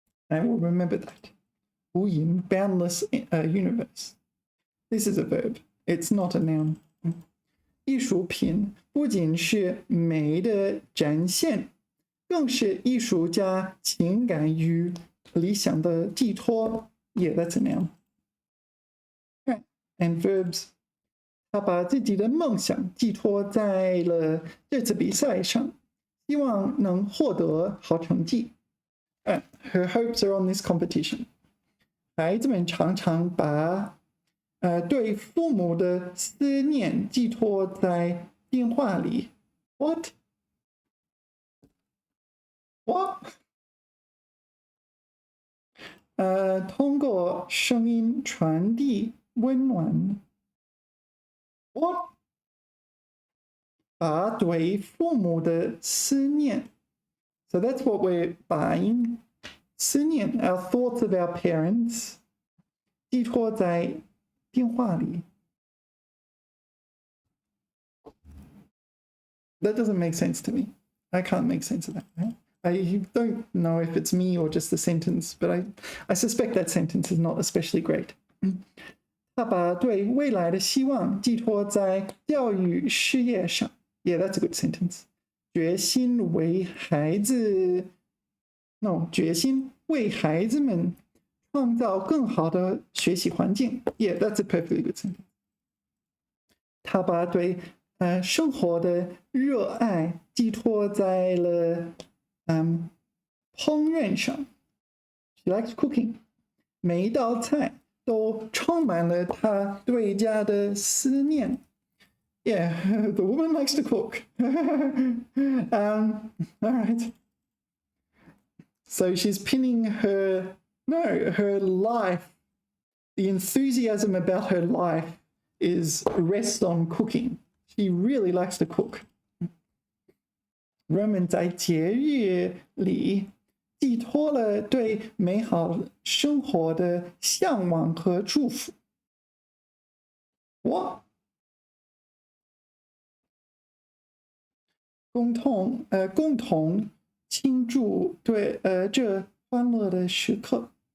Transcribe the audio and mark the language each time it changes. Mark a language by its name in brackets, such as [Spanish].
[English] I will remember that. 无垠 boundless universe. This is a verb. It's not a noun. [Chinese] 艺术品不仅是美的展现，更是艺术家情感与理想的寄托. [English] Yeah, that's a noun. Right. And verbs. [Chinese] 他把自己的梦想寄托在了这次比赛上，希望能获得好成绩。 [English] Her hopes are on this competition. [Chinese] 孩子们常常把对父母的思念寄托在电话里。 [English] What? [Chinese] 通过声音传递温暖。 [English] What? [Chinese] 把对父母的思念. [English] So that's what we're buying. 思念, our thoughts of our parents, [Chinese] 寄托在电话里. [English] That doesn't make sense to me. I can't make sense of that. Right? I don't know if it's me or just the sentence, but I suspect that sentence is not especially great. [Chinese] 他把对未来的希望寄托在教育事业上， [English] Yeah, that's a good sentence. [Chinese] 决心为孩子 [English] No, [Chinese] 决心为孩子们创造更好的学习环境 [English] Yeah, that's a perfectly good sentence. [Chinese] 他把对生活的热爱寄托在了烹饪上 [English] She likes cooking. [Chinese] 每一道菜都充满了他对家的思念 [English] Yeah, the woman likes to cook. All right. So she's pinning her life, the enthusiasm about her life is rest on cooking. She really likes to cook. [Chinese] 人们在节日里寄托了对美好生活的向往和祝福。 [English] What? [Chinese] 共同庆祝对这欢乐的时刻。